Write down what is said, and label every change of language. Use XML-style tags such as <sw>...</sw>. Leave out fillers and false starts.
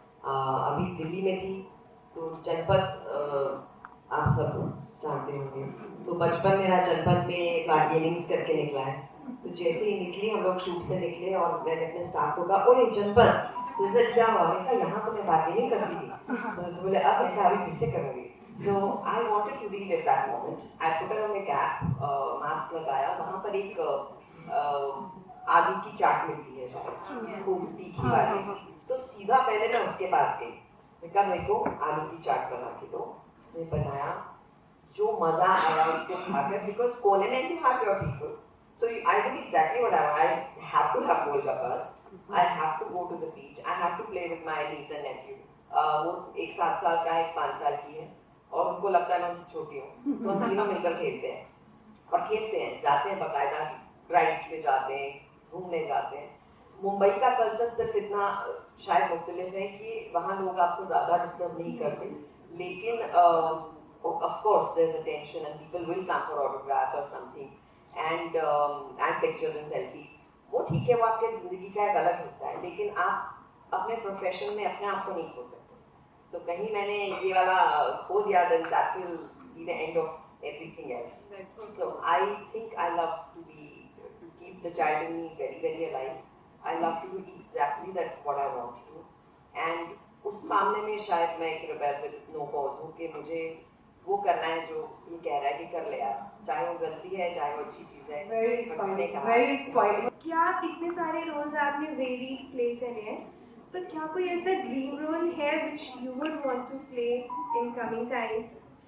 <hi>अभी दिल्ली में थी तो जनपद आप सब जानते होंगे, तो बचपन मेरा जनपद में बार्गेनिंग्स करके निकला है. तो जैसे ही निकली, हम लोग शूट से निकले और मैंने अपने स्टाफ को कहा ओए जनपद तुझे क्या हुआ. मैंने कहा यहाँ तो मैं बार्गेनिंग करती थी. तो बोले अब. मैंने कहा अभी फिर से करूँगी.</hi> <en>So I wanted to relive that moment. I put on a cap,</en> <hi>mask लगाया. वहाँ पर एक आलू की चाट मिलती है शायद, खूब तीखी वाली. तो सीधा पहले मैं उसके पास गई. मैंने कहा मेरे को आलू की चाट बना के दो. उसने बनाया. जो मज़ा आया उसको खाकर,</hi> <en>because</en> <hi>कोने में</hi> <en>you have your people. So I did exactly what I want. I have to have golgappas. I have to go to the beach. I have to play with my niece and nephew.</en> <hi>वो एक 7 साल का है, एक 5 साल की है. और उनको लगता है मैं उनसे छोटी हूँ, तो हम तीनों मिलकर खेलते हैं और खेलते हैं, जाते हैं बाकायदा ड्राइव्स पे जाते हैं, घूमने जाते हैं। मुंबई का कल्चर सिर्फ इतना शायद मुख्तलिफ है कि वहाँ लोग आपको ज़्यादा डिस्टर्ब नहीं करते, लेकिन</hi> <en>of course there's a tension and people will come for autographs or something and pictures and selfies.</en> <hi>वो ठीक है, वो आपके ज़िंदगी का एक अलग हिस्सा है, लेकिन आप अपने प्रोफेशन में अपने आप को नहीं खो सकते।</hi> <en>So</en> <hi>कहीं मैंने ये वाला खो दिया,</hi> <en>then that will be the end of everything else. So I think I love to keep the child in me very very alive. I love to do exactly that what I want to do. And</en> <hi>उस मामले में शायद मैं एक</hi> <en>rebel with no cause</en> <hi>हूँ कि मुझे वो करना है जो ये कह रहा है कि कर ले यार, चाहे वो गलती है चाहे वो अच्छी चीज़ है।</hi> <en>Very inspiring.</en> <hi>क्या इतने सारे रोल्स आपने वेरी प्ले करे हैं, पर क्या कोई ऐसा ड्रीम रोल है</hi> <en>which you would want to play in coming times?</en>